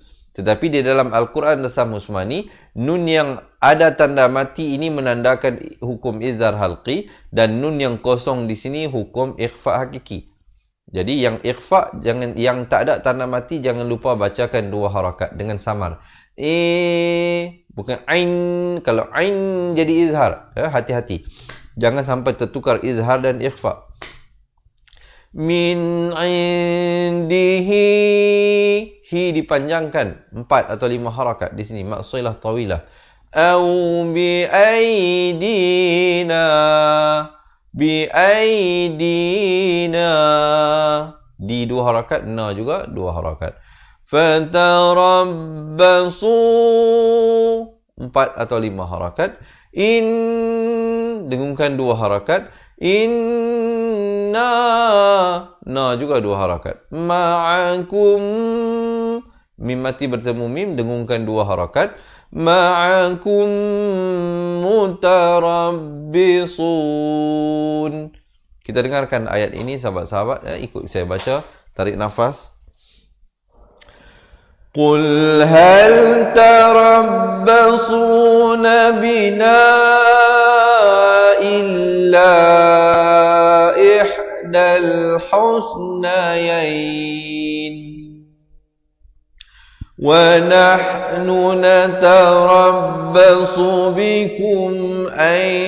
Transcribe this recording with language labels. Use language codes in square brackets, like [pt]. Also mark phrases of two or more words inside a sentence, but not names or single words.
[id] Tetapi di dalam Al-Quran [ar] رسم عثماني, [id] nun yang ada tanda mati ini menandakan hukum [ar] إظهار حلقي, [id] dan nun yang kosong di sini hukum [ar] إخفاء حقيقي. [id] Jadi yang ikhfa, yang tak ada tanda mati, jangan lupa bacakan 2 harakat dengan samar. Bukan ain. Kalau ain jadi izhar, hati-hati. Jangan sampai tertukar izhar dan ikhfa. [ar] من عنده. [id] Hi dipanjangkan 4 atau 5 harakat di sini. [ar] ماكسيلة طويلة. أو بأيدينا بأيدينا. [id] Di 2 harakat, na juga 2 harakat. Fatarabbasu 4 atau 5 harakat. Dengungkan 2 harakat. Inna, na juga 2 harakat. Ma'akum, mim mati bertemu mim, dengungkan 2 harakat. [ar] معكم متربصون. [id] Kita dengarkan ayat ini sahabat-sahabat, ikut saya baca, tarik nafas. [ar] قل هل تربصون بنا إلا إحدى الحسنيين ونحن نتربص بكم أن